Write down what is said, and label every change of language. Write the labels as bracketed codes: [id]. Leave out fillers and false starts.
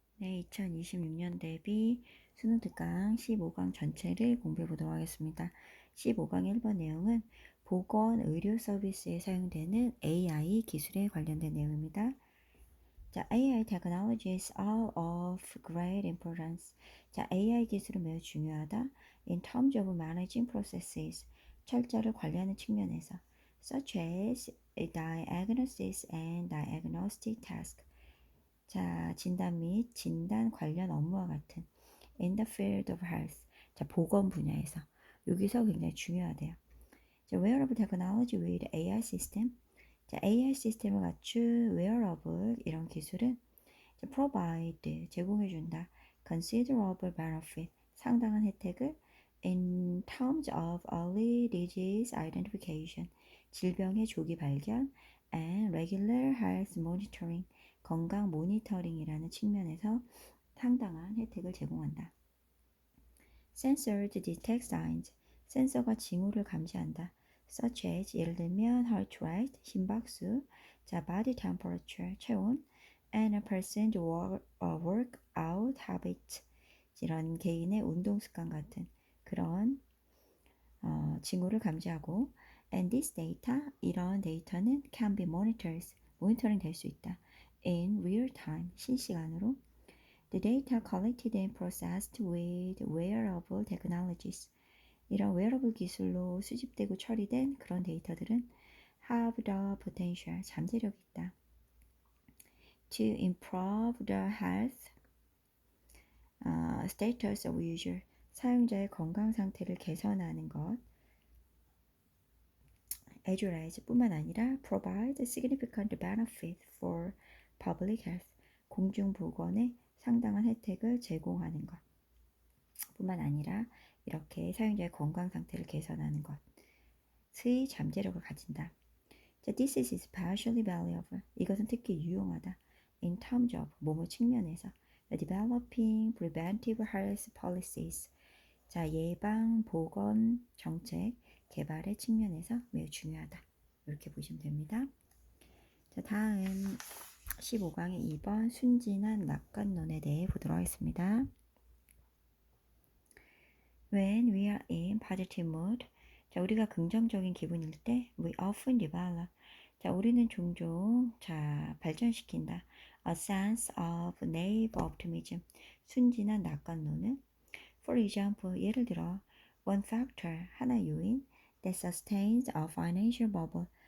[ko] 네, 2026년 대비 수능 특강 15강 전체를 공부해 보도록 하겠습니다. 15강 1번 내용은 보건 의료 서비스에 사용되는 AI 기술에 관련된 내용입니다. [en] 자, AI technologies are of great importance. [ko] 자, AI 기술은 매우 중요하다. [en] In terms of managing processes, [ko] 철저를 관리하는 측면에서, [en] such as diagnosis and diagnostic task. [ko] 자, 진단 및 진단 관련 업무와 같은 [en] in the field of health. [ko] 자, 보건 분야에서 여기서 굉장히 중요하대요. [en] 자, wearable technology with AI system. [ko] 자, AI 시스템을 갖춘 wearable 이런 기술은 자, provide 제공해준다. [en] considerable benefit [ko] 상당한 혜택을 [en] in terms of early disease identification [ko] 질병의 조기 발견 [en] and regular health monitoring [ko] 건강 모니터링이라는 측면에서 상당한 혜택을 제공한다. [en] Sensors detect signs [ko] 센서가 징후를 감지한다. [en] such as [ko] 예를 들면 [en] heart rate [ko] 심박수, 자 [en] body temperature [ko] 체온, [en] and a person's workout habit [ko] 이런 개인의 운동 습관 같은 그런 징후를 감지하고 [en] and this data [ko] 이런 데이터는 [en] can be monitored [ko] 모니터링 될 수 있다. [en] in real time [ko] 실시간으로 [en] the data collected and processed with wearable technologies [ko] 이런 wearable 기술로 수집되고 처리된 그런 데이터들은 [en] have the potential [ko] 잠재력이 있다. [en] to improve the health status of user [ko] 사용자의 건강 상태를 개선하는 것 [en] as well as [ko] 뿐만 아니라 [en] provide significant benefit for public health [ko] 공중보건에 상당한 혜택을 제공하는 것 뿐만 아니라 이렇게 사용자의 건강 상태를 개선하는 것의 잠재력을 가진다. [en] 자, this is especially valuable. [ko] 이것은 특히 유용하다. [en] in terms of [ko] 뭐뭐 측면에서 [en] developing preventive health policies. [ko] 자, 예방 보건 정책 개발의 측면에서 매우 중요하다. 이렇게 보시면 됩니다. 자, 다음 15강의 2번 순진한 낙관론에 대해 보도록 하겠습니다. [en] When we are in positive mood, 자, [ko] 우리가 긍정적인 기분일 때 [en] we often develop. [ko] 자, 우리는 종종 발전시킨다. [en] A sense of naive optimism. [ko] 순진한 낙관론은 [en] For example, [ko] 예를 들어 [en] one factor, [ko] 하나의 요인 [en] that sustains a financial bubble.